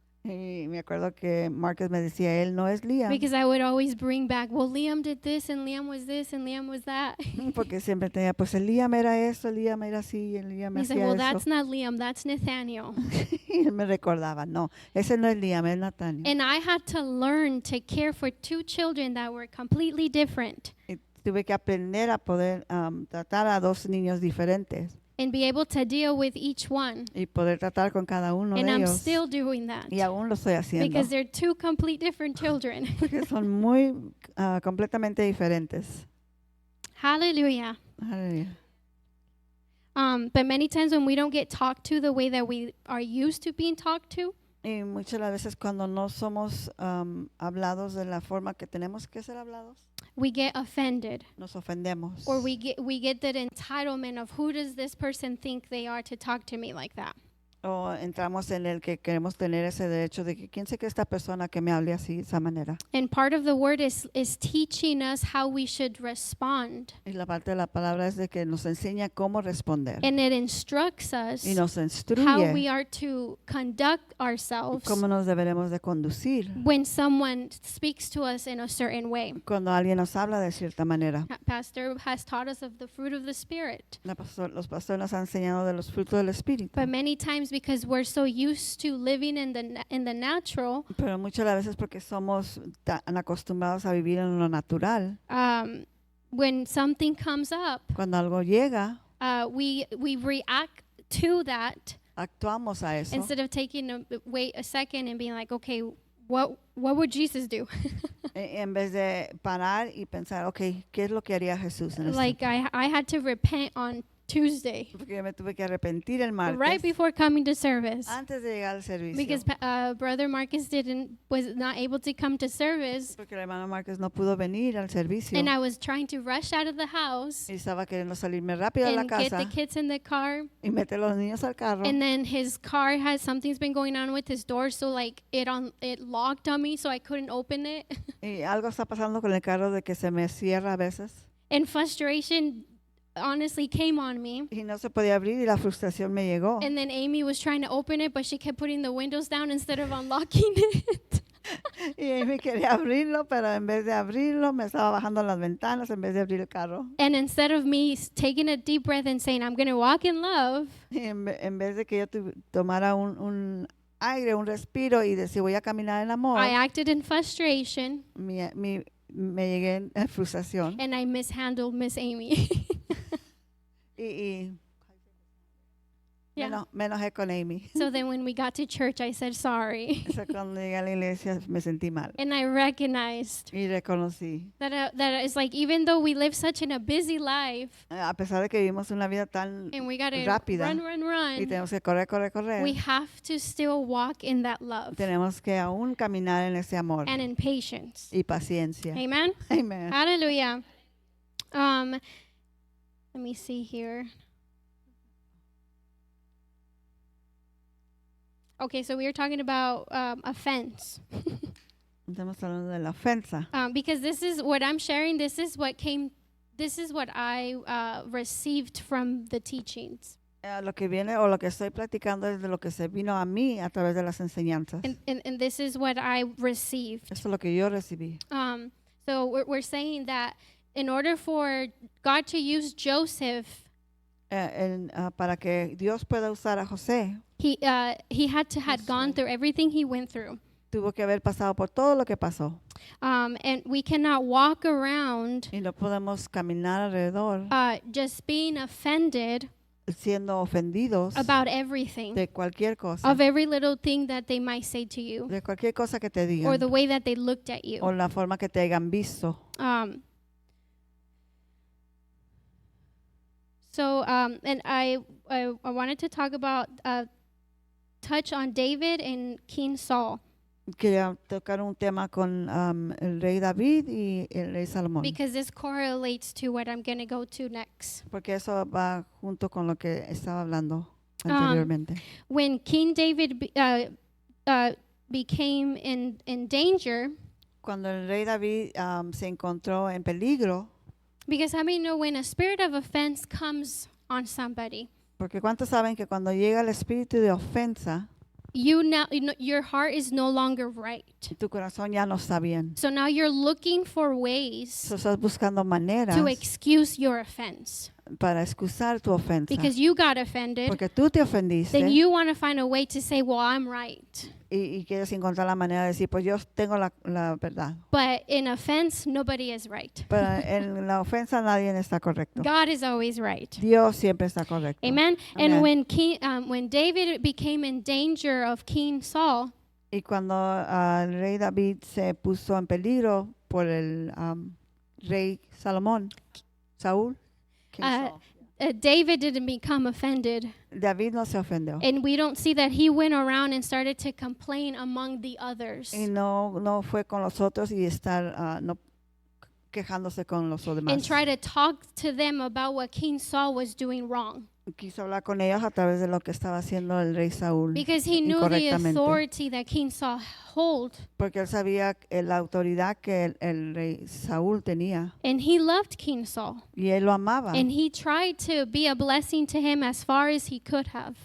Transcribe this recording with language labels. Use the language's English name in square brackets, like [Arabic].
[Spanish] Y me acuerdo que Marcus me decía, él no es Liam. [English] Because I would always bring back, well, Liam did this, and Liam was this, and Liam was that. [Spanish] Porque siempre tenía, pues el Liam era eso, el Liam era así, el Liam [English] He said, [Spanish] hacía [English] well, [Spanish] eso. [English] that's not Liam, that's Nathaniel. [Spanish] Y él me recordaba, no, ese no es Liam, es Nathaniel. [English] And I had to learn to care for two children that were completely different [Spanish] Y tuve que aprender a poder tratar a dos niños diferentes [English] and be able to deal with each one. [Spanish] y poder tratar con cada uno [English] And [Spanish] de [English] I'm [Spanish] ellos. [English] still doing that [Spanish] Y aún lo estoy haciendo. [English] because they're two complete different children. [Spanish] Porque son muy completamente diferentes. [English] Hallelujah. [Spanish] Aleluya. [English] But many times when we don't get talked to the way that we are used to being talked to, [Spanish] Y muchas las veces cuando no somos hablados de la forma que tenemos que ser hablados, [English] we get offended. [Spanish] nos ofendemos. [English] Or we get that entitlement of who does this person think they are to talk to me like that. [Spanish] O entramos en el que queremos tener ese derecho de que quién sé que esta persona que me hable así, de esa manera. [English] And part of the word is teaching us how we should respond. [Spanish] Y la parte de la palabra es de que nos enseña cómo responder. [English] And it instructs us [Spanish] Y nos [English] how we [Spanish] instruye [English] are to conduct ourselves [Spanish] cómo nos deberemos de conducir [English] when someone speaks to us in a certain way. [Spanish] cuando alguien nos habla de cierta manera. [English] Pastor has taught us of the fruit of the Spirit. [Spanish] Los pastores nos han enseñado de los frutos del Espíritu. [English] But many times because we're so used to living in the natural, [Spanish] Pero muchas las veces porque somos tan acostumbrados a vivir en lo natural, [English] when something comes up, [Spanish] cuando algo llega, [English] we react to that [Spanish] actuamos a eso. [English] instead of taking wait a second and being like, okay, what would Jesus do? [Spanish] En vez de parar y pensar, ok, ¿qué es lo que haría Jesús en [English] Like I had to repent on Tuesday, [Spanish] Porque yo me tuve que arrepentir el martes [English] right before coming to service, [Spanish] antes de llegar al servicio. [English] because Brother Marcus was not able to come to service, [Spanish] Porque el hermano Márquez no pudo venir al servicio. [English] and I was trying to rush out of the house [Spanish] Y estaba queriendo salirme rápido de la [English] and get [Spanish] casa [English] the kids in the car. [Spanish] y meter los niños al carro. [English] And then his car has something's been going on with his door, so like it locked on me, so I couldn't open it. [Spanish] Y algo está pasando con el carro de que se me cierra a veces. [English] And frustration honestly came on me. [Spanish] Y no se podía abrir y la frustración me llegó. [English] And then Amy was trying to open it, but she kept putting the windows down instead of unlocking it. [Spanish] Y Amy quería abrirlo, pero en vez de abrirlo me estaba bajando las ventanas en vez de abrir el carro. [English] And instead of me taking a deep breath and saying, I'm going to walk in love, [Spanish] Y en vez de que yo tomara un aire, un respiro y decir voy a caminar en amor, [English] I acted in frustration. [Spanish] mi me llegué en frustración [English] and I mishandled Miss Amy. [Spanish] y [English] Yeah. [Spanish] me enojé con Amy. [English] So then when we got to church, I said sorry. [Spanish] O sea, cuando llegué a la iglesia me sentí mal [English] And I recognized [Spanish] y reconocí. [English] that it's like, even though we live such in a busy life [Spanish] A pesar de que vivimos una vida tan [English] and we got to [Spanish] rápida [English] run, [Spanish] y tenemos que correr, [English] we have to still walk in that love [Spanish] tenemos que aún caminar en ese amor [English] and in patience. [Spanish] y paciencia. [English] Amen. [Spanish] Amen. [English] Hallelujah. Let me see here. Okay, so we were talking about offense. [Spanish] Estamos hablando de la ofensa. [English] Because this is what I'm sharing. This is what I received from the teachings. [Spanish] Lo que viene o lo que estoy platicando es de lo que se vino a mí a través de las enseñanzas. [English] And this is what I received. [Spanish] Eso es lo que yo recibí. [English] So we're saying that in order for God to use Joseph, [Spanish] Para que Dios pueda usar a José, [English] he had to had gone through everything he went through. [Spanish] tuvo que haber pasado por todo lo que pasó. [English] And we cannot walk around [Spanish] Y no podemos caminar alrededor [English] just being offended [Spanish] siendo ofendidos [English] about everything, [Spanish] de cualquier cosa, [English] of every little thing that they might say to you, [Spanish] de cualquier cosa que te digan, [English] or the way that they looked at [Spanish] o [English] you. [Spanish] la forma que te hayan visto. [English] And I wanted to talk about touch on David and King Saul, [Spanish] Quería tocar un tema con el rey David y el rey Salomón, [English] because this correlates to what I'm going to go to next. [Spanish] porque eso va junto con lo que estaba hablando anteriormente. [English] When King David became in danger, [Spanish] Cuando el rey David se encontró en peligro, [English] because how many know when a spirit of offense comes on somebody, [Spanish] porque ¿cuántos saben que cuando llega el espíritu de ofensa, [English] you know, your heart is no longer right. [Spanish] tu corazón ya no está bien? [English] So now you're looking for ways [Spanish] So, estás buscando maneras [English] to excuse your offense. [Spanish] para excusar tu ofensa, [English] Because you got offended, [Spanish] porque tú te ofendiste [English] then you want to find a way to say, well, I'm right. [Spanish] y quieres encontrar la manera de decir, pues yo tengo la verdad. [English] But in offense, nobody is right. [Spanish] Pero en la ofensa nadie está correcto. [English] God is always right. [Spanish] Dios siempre está correcto. [English] Amen. [Spanish] Amen. [English] And when David became in danger of King Saul, [Spanish] Y cuando el rey David se puso en peligro por el rey Salomón, Saúl, King Saul, [English] David didn't become offended. [Spanish] David no se ofendió. [English] And we don't see that he went around and started to complain among the others. [Spanish] Y no fue con los otros y estar no quejándose con los demás. [English] And try to talk to them about what King Saul was doing wrong. [Spanish] Quiso hablar con ellos a través de lo que estaba haciendo el rey Saúl [English] Because he knew the [Spanish] incorrectamente. [English] authority that King Saul held. [Spanish] Porque él sabía la autoridad que el rey Saúl tenía [English] And he loved King Saul. [Spanish] y él lo amaba. [English] And he tried to be a blessing to him as far as he could have.